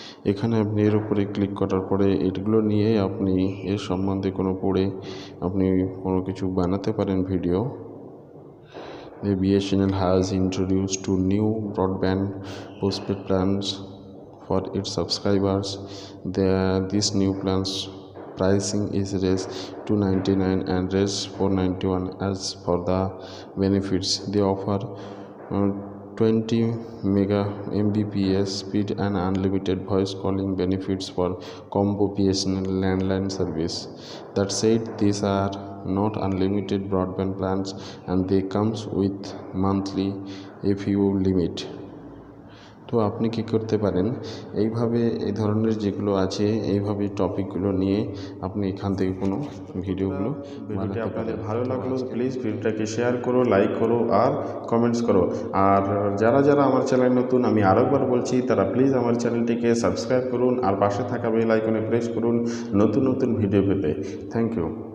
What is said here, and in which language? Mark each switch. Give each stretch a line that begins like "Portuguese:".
Bangla: এখানে আপনি এর উপরে ক্লিক করার পরে এগুলো নিয়ে আপনি এর সম্বন্ধে পড়ে আপনি কোনো কিছু বানাতে পারেন video.
English: The BSNL has introduced two new broadband postpaid plans for its subscribers. These new plans pricing is raised to 99 and raised 491. As for the benefits, they offer 20 mega mbps speed and unlimited voice calling benefits for combo BSNL landline service. That said, these are not unlimited broadband plans and they comes with monthly APU limit.
Bangla: তো আপনি কি করতে পারেন, এইভাবে এই ধরনের যেগুলো আছে এইভাবে টপিকগুলো নিয়ে আপনি এখান থেকে কোনো ভিডিওগুলো বানাতে পারেন। আপনাদের ভালো লাগলো প্লিজ ভিডিওটাকে শেয়ার করো, লাইক করো আর কমেন্টস করো। আর যারা যারা আমার চ্যানেল নতুন, আমি আরেকবার বলছি, তারা প্লিজ আমার চ্যানেলটিকে সাবস্ক্রাইব করুন আর পাশে থাকা বেল আইকনে প্রেস করুন নতুন নতুন ভিডিও পেতে।
English: Thank you.